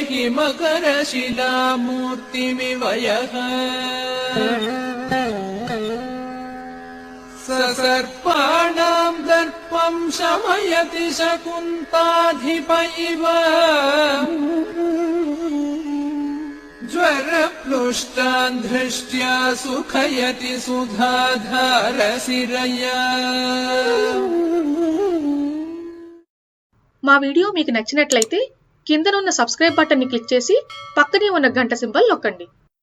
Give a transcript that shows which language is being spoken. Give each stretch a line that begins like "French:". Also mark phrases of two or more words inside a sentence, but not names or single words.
Sanskrit: हिमकरशिलामूर्तिमिव यः सर्पाणां दर्पं शमयति शकुन्ताधिप इव ज्वरप्लुष्टान् दृष्ट्या सुखयति सुधाधारशिरया
Telugu: మా వీడియో మీకు నచ్చినట్లయితే కిందనున్న
English: subscribe buttonని
Telugu: క్లిక్ చేసి పక్కనే ఉన్న గంట సింబల్ నొక్కండి.